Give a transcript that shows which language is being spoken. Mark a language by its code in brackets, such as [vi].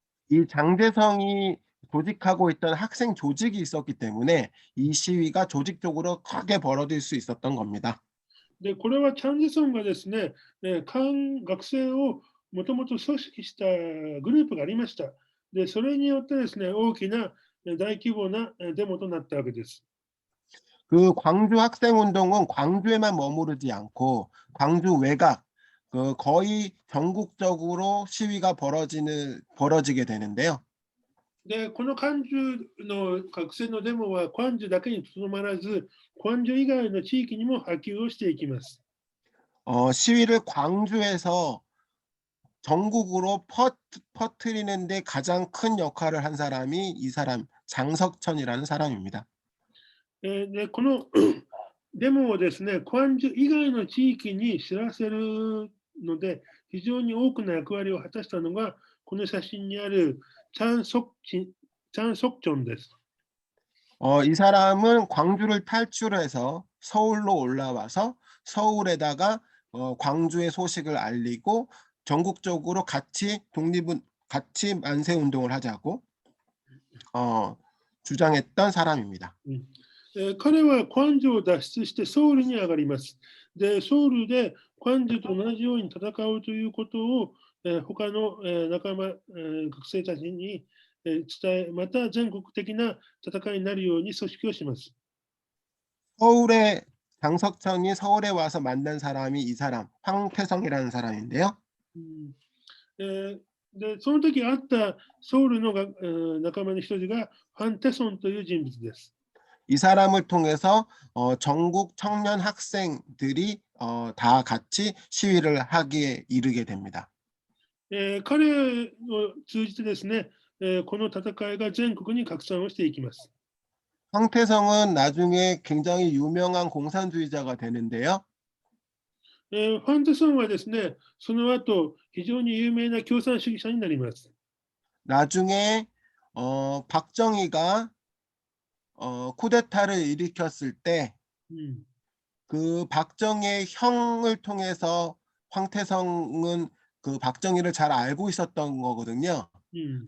[ko] 이 장재성이 조직하고 있던 학생 조직이 있었기 때문에 이 시위가 조직적으로 크게 벌어질 수 있었던 겁니다. [ja] で、これはチャン・ジェソンがですね、学生をもともと組織したグループがありました。で、それによってですね、大きな大規模なデモとなったわけです。 [ko] 그 광주 학생운동은 광주에만 머무르지 않고 광주 외곽 거의 전국적으로 시위가 벌어지게 되는데요. [ja] で、このクァンジュの学生のデモはクァンジュだけにとどまらず、クァンジュ以外の地域にも波及をしていきます。 [ko] 시위를 광주에서 전국으로 퍼뜨리는데 가장 큰 역할을 한 사람이 이 사람 장석천이라는 사람입니다. [ja] で、このデモをですね、クァンジュ以外の地域に知らせるので、非常に多くの役割を果たしたのが、この写真にあるチャン・ソクチョンです。 [ko] 이 사람은 광주를 탈출해서 서울로 올라와서 서울에다가 광주의 소식을 알리고 전국적으로 같이 만세 운동을 하자고 주장했던 사람입니다. [ja] 彼はクァンジュを脱出してソウルに上がります。で、ソウルでクァンジュと同じように戦うということを、他の、仲間、学生たちに、伝え、また全国的な戦いになるように組織をします。 [ko] 서울에 장석천이 서울에 와서 만난 사람이 이 사람 황태성이라는 사람인데요. [ja] で、その時会ったソウルの仲間の一人がファン・テソンという人物です。 [ko] 이 사람을 통해서 전국 청년 학생들이 다 같이 시위를 하기에 이르게 됩니다. [ja] 彼を通じてですね、この戦いが全国に拡散をしていきます。 [ko] 황태성은 나중에 굉장히 유명한 공산주의자가 되는데요. [ja] ファンテソンはですね、その後、非常に有名な共産主義者になります。 [ko] 나중에 박정희가 쿠데타를 일으켰을 때 うん。 그 박정희의 형을 통해서 황태성은 그 박정희를 잘 알고 있었던 거거든요. うん。